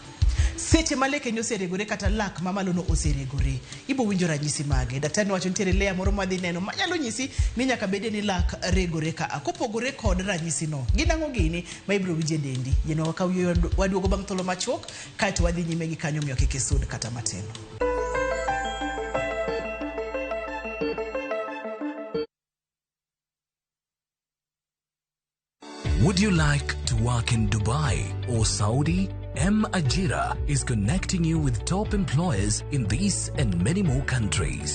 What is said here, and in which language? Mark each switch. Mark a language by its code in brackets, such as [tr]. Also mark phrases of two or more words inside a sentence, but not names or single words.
[luo] Seche maleke ni oseregore kata lak mamalo no oseregore, ibo winjo ranyisi mage. Daktari wacho nitiere lea moro madhi neno manyalo nyisi ni nyaka bede ni lak regore ka kopogore kod ranyisi no. Ginang'o gini ma ibro winje dendi. Yeno wakawiyo waduogo bang' tholo machuok kaeto wadhi nyime gi kanyo miyo kik isud kata matin. [en] Would you like to work in Dubai or Saudi? Ajira is connecting you with top employers in these and many more countries.